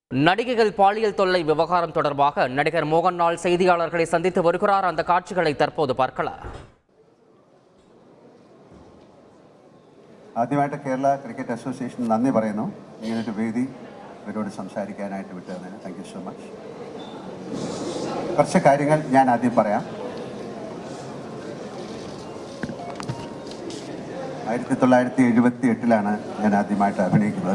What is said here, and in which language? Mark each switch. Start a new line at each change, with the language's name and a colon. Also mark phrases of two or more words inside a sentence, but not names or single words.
Tamil: நடிகைகள் பாலியல் தொல்லை விவகாரம் தொடர்பாக நடிகர் மோகன்லால் செய்தியாளர்களை சந்தித்து வருகிறார். அந்த காட்சிகளை தற்போது பார்க்கலாம்.
Malayalam: ആദ്യമായിട്ട് കേരള ക്രിക്കറ്റ് അസോസിയേഷൻ നന്ദി പറയുന്നു. ഇങ്ങനൊരു വേദി ഇവരോട് സംസാരിക്കാനായിട്ട് വിട്ടതിന്
English: thank you so much.
Malayalam: കുറച്ച് കാര്യങ്ങൾ ഞാൻ ആദ്യം പറയാം. 1978 ഞാൻ ആദ്യമായിട്ട് അഭിനയിക്കുന്നത്.